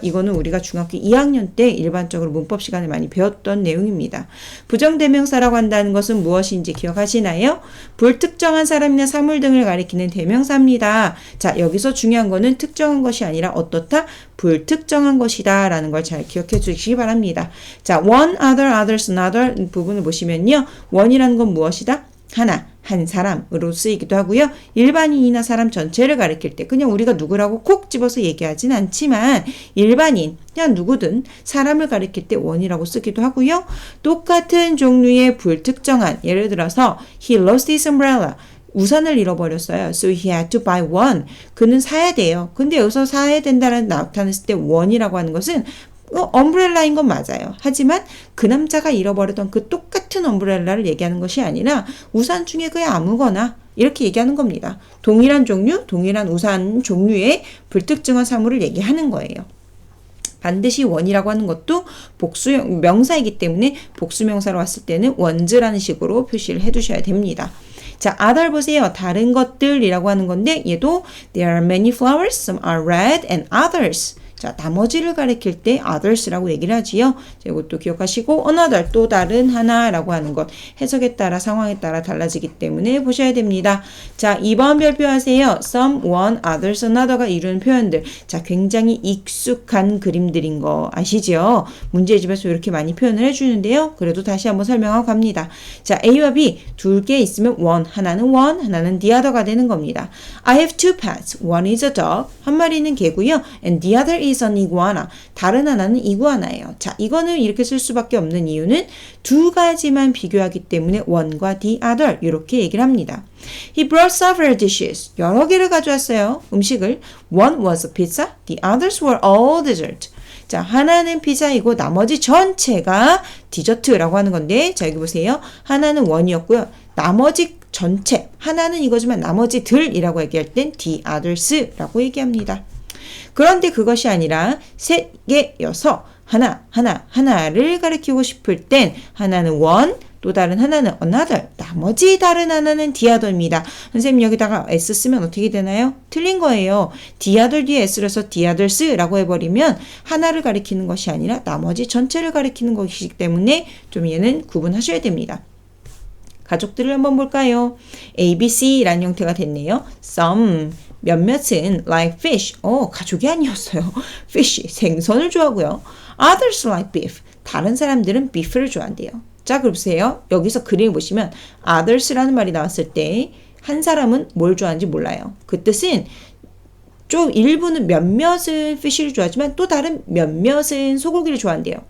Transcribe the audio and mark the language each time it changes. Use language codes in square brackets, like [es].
[ko] 이거는 우리가 중학교 2학년 때 일반적으로 문법 시간에 많이 배웠던 내용입니다. 부정대명사라고 한다는 것은 무엇인지 기억하시나요? 불특정한 사람이나 사물 등을 가리키는 대명사입니다. 자, 여기서 중요한 거는 특정한 것이 아니라 어떻다? 불특정한 것이다 라는 걸 잘 기억해 주시기 바랍니다. 자, one, other, others, another 부분을 보시면요. one이라는 건 무엇이다? 하나, 한 사람으로 쓰이기도 하고요. 일반인이나 사람 전체를 가리킬 때 그냥 우리가 누구라고 콕 집어서 얘기하진 않지만 일반인, 그냥 누구든 사람을 가리킬 때 one이라고 쓰기도 하고요. 똑같은 종류의 불특정한, 예를 들어서 [en] he lost his umbrella. [ko] 우산을 잃어버렸어요. [en] So he had to buy one. [ko] 그는 사야 돼요. 근데 여기서 사야 된다는 나타냈을 때 one이라고 하는 것은 엄브렐라인 건 맞아요. 하지만 그 남자가 잃어버렸던 그 똑같은 엄브렐라를 얘기하는 것이 아니라 우산 중에 그냥 아무거나 이렇게 얘기하는 겁니다. 동일한 종류, 동일한 우산 종류의 불특정한 사물을 얘기하는 거예요. 반드시 one이라고 하는 것도 복수형 명사이기 때문에 복수명사로 왔을 때는 ones라는 식으로 표시를 해두셔야 됩니다. 자, other 보세요. 다른 것들이라고 하는 건데 얘도 [en] there are many flowers, some are red and others. [ko] 자, 나머지를 가리킬 때 others라고 얘기를 하지요. 자, 이것도 기억하시고 another, 또 다른 하나라고 하는 것 해석에 따라 상황에 따라 달라지기 때문에 보셔야 됩니다. 자, 2번 별표하세요. some, one, others, another가 이루는 표현들. 자, 굉장히 익숙한 그림들인 거 아시죠? 문제집에서 이렇게 많이 표현을 해주는데요. 그래도 다시 한번 설명하고 갑니다. 자, A와 B 두 개 있으면 one, 하나는 the other가 되는 겁니다. [en] I have two pets. One is a dog. [ko] 한 마리는 개고요. [en] And the other is an iguana. [ko] 다른 하나는 이구아나예요. 자, 이거는 이렇게 쓸 수밖에 없는 이유는 두 가지만 비교하기 때문에 one과 the other 이렇게 얘기를 합니다. [en] He brought several dishes. [ko] 여러 개를 가져왔어요. 음식을. [en] One was a pizza. The others were all dessert. [ko] 자, 하나는 피자이고 나머지 전체가 디저트라고 하는 건데 자, 여기 보세요. 하나는 one이었고요. 나머지 전체, 하나는 이거지만 나머지들이라고 얘기할 땐 the others라고 얘기합니다. 그런데 그것이 아니라 세 개여서 하나를 가리키고 싶을 땐 하나는 one, 또 다른 하나는 another, 나머지 다른 하나는 the other입니다. 선생님 여기다가 s 쓰면 어떻게 되나요? 틀린 거예요. the other 뒤에 s를 써서 the others라고 해버리면 하나를 가리키는 것이 아니라 나머지 전체를 가리키는 것이기 때문에 좀 얘는 구분하셔야 됩니다. 가족들을 한번 볼까요? A, B, C라는 형태가 됐네요. [en] Some, [ko] 몇몇은 [en] like fish. [ko] 가족이 아니었어요. fish, 생선을 좋아하고요. [en] Others like beef. [ko] 다른 사람들은 beef를 좋아한대요. 자, 그럼 보세요. 여기서 그림을 보시면 others라는 말이 나왔을 때 한 사람은 뭘 좋아하는지 몰라요. 그 뜻은 좀 일부는 몇몇은 fish를 좋아하지만 또 다른 몇몇은 소고기를 좋아한대요.